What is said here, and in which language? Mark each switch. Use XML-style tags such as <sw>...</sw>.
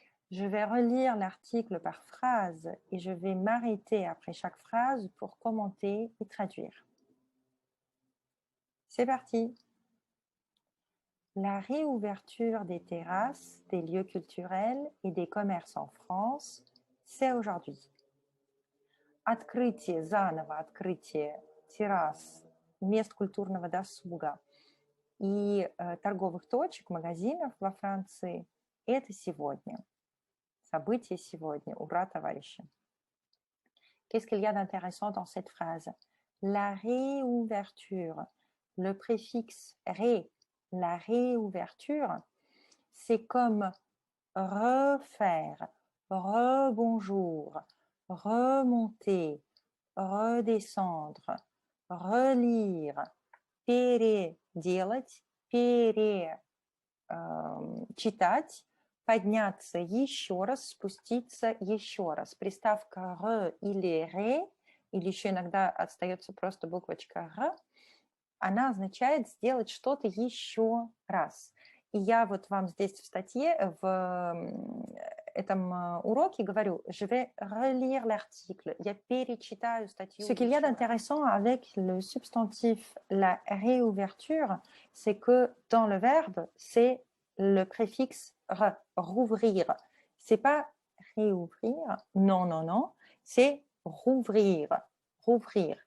<fr>Je vais relire l'article par phrase et je vais m'arrêter après chaque phrase pour commenter et traduire. C'est parti! La réouverture des terrasses, des lieux culturels et des commerces en France, c'est aujourd'hui.</fr> <ru>Открытие, заново открытие террас, мест культурного досуга и торговых точек, магазинов во Франции – это сегодня. Событие сегодня. Ура, товарищи!</ru> <fr>Qu'est-ce qu'il y a d'intéressant dans cette phrase? La réouverture, le préfixe ré, la réouverture, c'est comme refaire, rebonjour, remonter, redescendre, relire,</fr> <ru>переделать, перечитать, подняться еще раз,</ru> <fr>спуститься еще раз.</fr> <ru>Приставка «р» или «ре», или еще иногда остается просто буквочка «р», она означает сделать что-то еще раз. И я вот вам здесь в статье, в этом уроке говорю,</ru> <fr>je vais relire l'article,</fr> <ru>я перечитаю статью.</ru> <fr>Ce qu'il y a d'intéressant avec le substantif la réouverture, c'est que dans le verbe, c'est le préfixe re, rouvrir. C'est pas réouvrir, non, non, non, c'est rouvrir. Rouvrir.</fr>